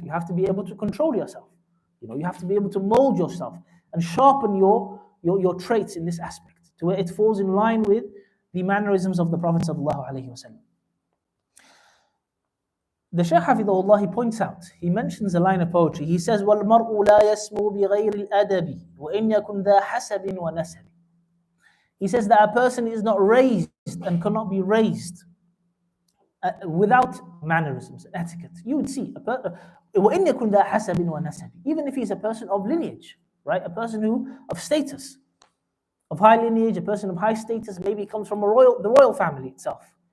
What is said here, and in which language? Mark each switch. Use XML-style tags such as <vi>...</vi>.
<en>You have to be able to control yourself. You know, you have to be able to mold yourself and sharpen your traits in this aspect to where it falls in line with the mannerisms of the Prophet ﷺ. The Shaykh Hafidhahullah, he points out, he mentions a line of poetry. He says,</en> <ar>وَالْمَرْءُ لَا يَسْمُو بِغَيْرِ الْأَدَبِ وَإِنْ يَكُنْ ذَا حَسَبٍ وَنَسَبٍ.</ar> <en>He says that a person is not raised and cannot be raised without mannerisms and etiquette. You would see,</en> <ar>وَإِنْ يَكُنْ ذَا حَسَبٍ وَنَسَبٍ,</ar> <en>even if he's a person of lineage, right? A person of status, of high lineage, a person of high status, maybe comes from the royal family itself.</en>